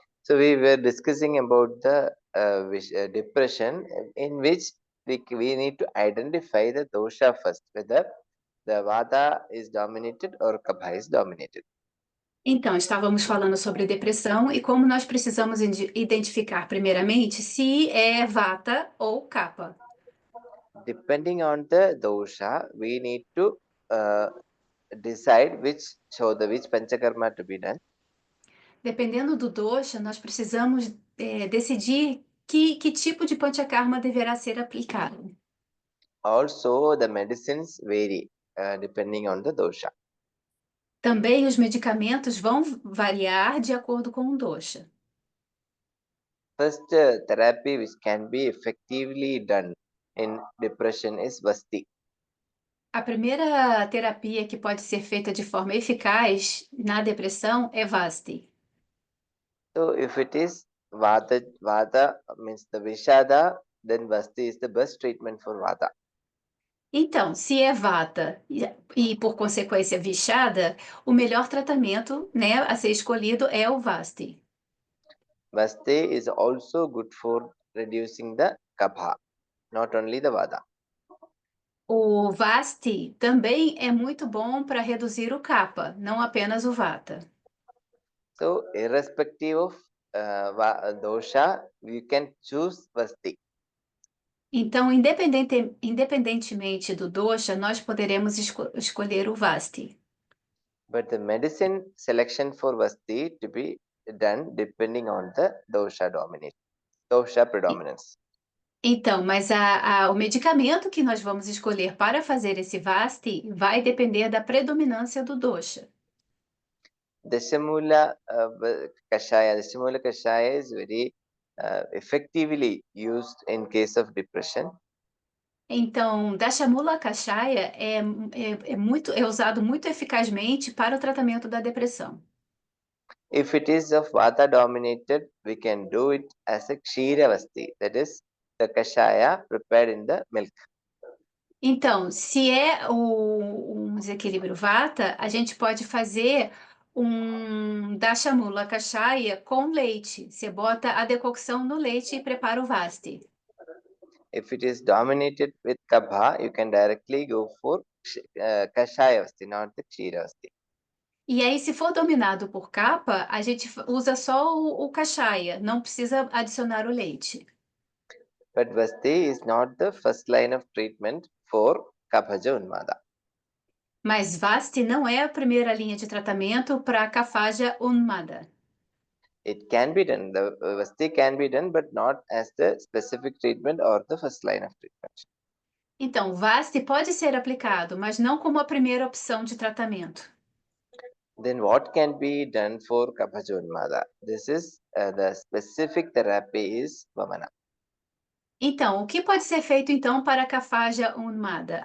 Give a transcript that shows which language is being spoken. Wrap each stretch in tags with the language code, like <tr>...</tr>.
<en>So we were discussing about the depression, in which we need to identify the dosha first, whether the vata is dominated or kapha is dominated.</en> <pt>Então, estávamos falando sobre depressão e como nós precisamos identificar primeiramente se é vata ou kapha.</pt> <en>Depending on the dosha, we need to decide which panchakarma to be done.</en> <pt>Dependendo do dosha, nós precisamos decidir que tipo de panchakarma deverá ser aplicado.</pt> <en>Also, the medicines vary depending on the dosha.</en> <pt>Também os medicamentos vão variar de acordo com o dosha.</pt> <en>First therapy which can be effectively done in depression is Vasti.</en> <pt>A primeira terapia que pode ser feita de forma eficaz na depressão é Vasti.</pt> <en>So if it is Vata means the Vishada, then Vasti is the best treatment for Vata.</en> <pt>Então, se é vata e por consequência vixada, o melhor tratamento, né, a ser escolhido é o Vasti.</pt> <en>Vasti is also good for reducing the Kapha, not only the Vata.</en> <pt>O Vasti também é muito bom para reduzir o Kapha, não apenas o Vata.</pt> <en>So irrespective of dosha, you can choose Vasti.</en> <pt>Então, independentemente do dosha, nós poderemos escolher o Vasti.</pt> <en>But the medicine selection for Vasti to be done depending on the dosha predominance.</en> <pt>Então, mas o medicamento que nós vamos escolher para fazer esse Vasti vai depender da predominância do dosha.</pt> <en>Dashamula Kashaya is very effectively used in case of depression.</en> <pt>Então, Dashamula Kashaya é usado muito eficazmente para o tratamento da depressão.</pt> <en>If it is of Vata dominated, we can do it as a Kshiravasti, that is the Kashaya prepared in the milk.</en> <pt>Então, se é um desequilíbrio Vata, a gente pode fazer um Dashamula Kashaya com leite. Você bota a decocção no leite e prepara o Vasti.</pt> <en>If it is dominated with Kabha, you can directly go for Kashayavasti, not the Kshiravasti.</en> <pt>E aí, se for dominado por capa, a gente usa só o kashaya, não precisa adicionar o leite.</pt> <en>But Vasti is not the first line of treatment for Kaphaja Unmada.</en> <pt>Mas Vasti não é a primeira linha de tratamento para Kaphaja Unmada.</pt> <en>It can be done, the Vasti can be done, but not as the specific treatment or the first line of treatment.</en> <pt>Então, Vasti pode ser aplicado, mas não como a primeira opção de tratamento.</pt> <en>Then what can be done for Kaphaja Unmada? This is the specific therapy is Vamana.</en> <pt>Então, o que pode ser feito então para Kaphaja Unmada?</pt>